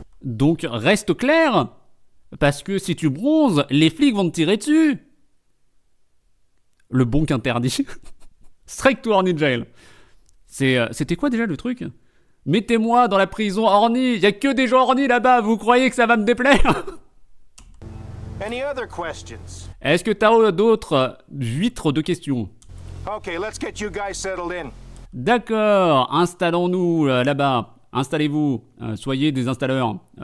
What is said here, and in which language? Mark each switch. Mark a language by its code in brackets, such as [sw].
[fr] Donc reste clair. Parce que si tu bronzes, les flics vont te tirer dessus. Le bonk interdit. [en] Strike to horny jail. [fr] C'était quoi déjà le truc? Mettez-moi dans la prison horny. Y a que des gens horny là-bas. Vous croyez que ça va me déplaire? [en] Any other questions? [fr] Est-ce que t'as d'autres huîtres de questions? [en] Okay, let's get you guys settled in. [fr] D'accord, installons-nous là-bas. Installez-vous, soyez des installeurs.